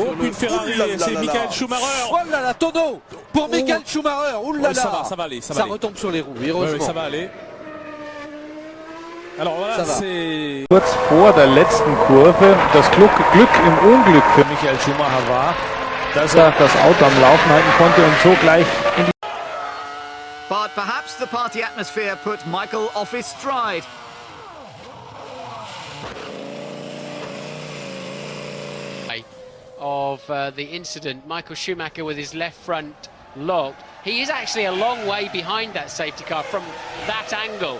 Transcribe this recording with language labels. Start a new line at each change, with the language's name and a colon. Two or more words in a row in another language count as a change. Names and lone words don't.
French: sur une Ferrari, c'est Michael Schumacher. Oh là là, tonneau pour Michael Schumacher. Oh là là, ça va aller, ça retombe sur les roues, heureusement. ça va aller. Alors voilà, c'est
German: Kurz vor der letzten Kurve das Glück im Unglück für Michael Schumacher war, dass das Auto am Laufen halten konnte und so gleich in die...
English: But perhaps the party atmosphere put Michael off his stride. Of the incident, Michael Schumacher with his left front locked. He is actually a long way behind that safety car from that angle.